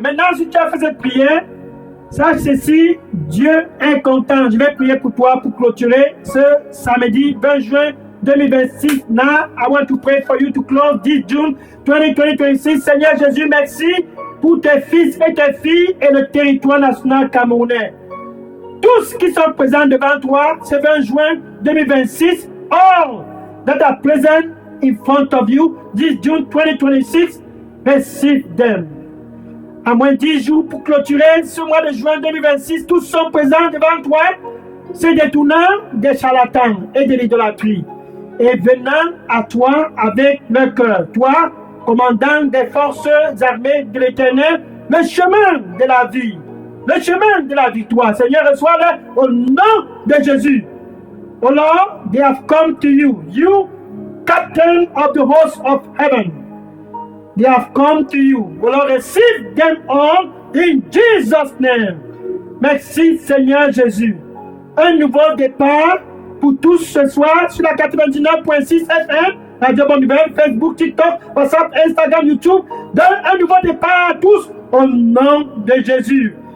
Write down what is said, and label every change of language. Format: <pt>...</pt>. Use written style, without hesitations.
<fr>Maintenant, si tu as fait cette prière, sache ceci, Dieu est content. Je vais prier pour toi pour clôturer ce samedi 20 juin 2026.</fr> <en>Now, I want to pray for you to close this June 2026.</en> <fr>Seigneur Jésus, merci pour tes fils et tes filles et le territoire national camerounais. Tous qui sont présents devant toi ce 20 juin 2026,</fr> <en>all that are present in front of you this June 2026, Receive them.</en> <fr>À moins 10 jours pour clôturer ce mois de juin 2026, tous sont présents devant toi, se détournant des charlatans et de l'idolâtrie, et venant à toi avec leur cœur. Toi, commandant des forces armées de l'Éternel, le chemin de la vie, le chemin de la victoire. Seigneur, reçois-le au nom de Jésus.</fr> <en>O Lord, they have come to you, you, captain of the host of heaven. They have come to you. O Lord, receive them all in Jesus' name.</en> <fr>Merci, Seigneur Jésus. Un nouveau départ pour tous ce soir sur la 99.6 FM, Radio Bonne Nouvelle, Facebook, TikTok, WhatsApp, Instagram, YouTube. Donne un nouveau départ à tous au nom de Jésus.</fr>